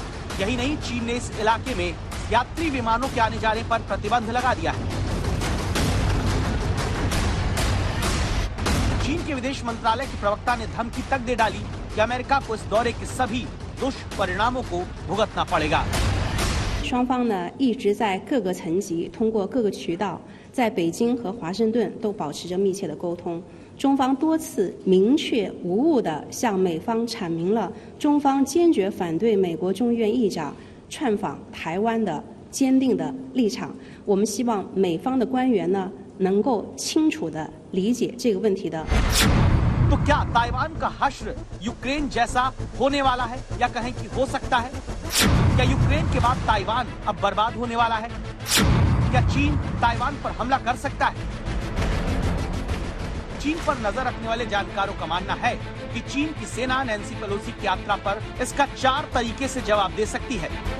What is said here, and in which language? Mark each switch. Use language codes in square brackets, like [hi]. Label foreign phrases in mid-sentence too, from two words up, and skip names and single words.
[hi] यही नहीं, चीन ने इस इलाके में यात्री विमानों के आने जाने पर प्रतिबंध लगा दिया है। चीन के विदेश मंत्रालय के प्रवक्ता ने धमकी तक दे डाली कि अमेरिका को इस दौरे के सभी दुष्परिणामों को भुगतना पड़ेगा। [zh] 双方呢一直在各个层级通过各个渠道在北京和华盛顿都保持着密切的沟通。中方多次明确无误地向美方阐明了中方坚决反对美国众议院议长窜访台湾的坚定的立场。我们希望美方的官员呢能够清楚地理解这个问题的。 [hi] तो क्या ताइवान का हश्र यूक्रेन जैसा होने वाला है, या कहें कि हो सकता है? क्या यूक्रेन के बाद ताइवान अब बर्बाद होने वाला है? क्या चीन ताइवान पर हमला कर सकता है? चीन पर नजर रखने वाले जानकारों का मानना है कि चीन की सेना नैन्सी पेलोसी की यात्रा पर इसका 4 तरीके से जवाब दे सकती है।